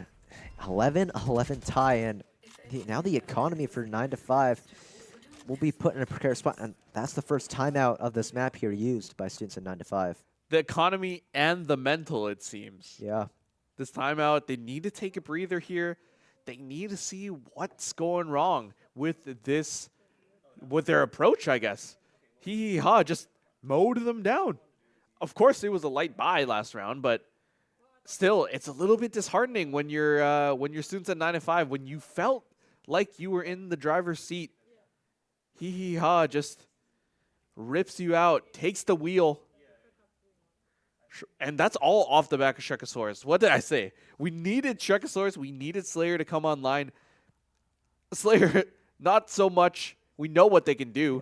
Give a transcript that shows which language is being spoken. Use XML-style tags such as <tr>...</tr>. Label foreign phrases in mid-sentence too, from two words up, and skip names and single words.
<en>11-11 tie, and now the economy for 9-5 will be put in a precarious spot, and that's the first timeout of this map here used by students at 9-5. The economy and the mental, it seems. Yeah. This timeout, they need to take a breather here. They need to see what's going wrong with their approach, I guess. Hee hee ha, just mowed them down. Of course, it was a light buy last round, but still, it's a little bit disheartening when you're students at 9-5, when you felt like you were in the driver's seat. Hee hee ha just rips you out, takes the wheel. And that's all off the back of Shrekasaurus. What did I say? We needed Shrekasaurus. We needed Slayer to come online. Slayer, not so much. We know what they can do.</en>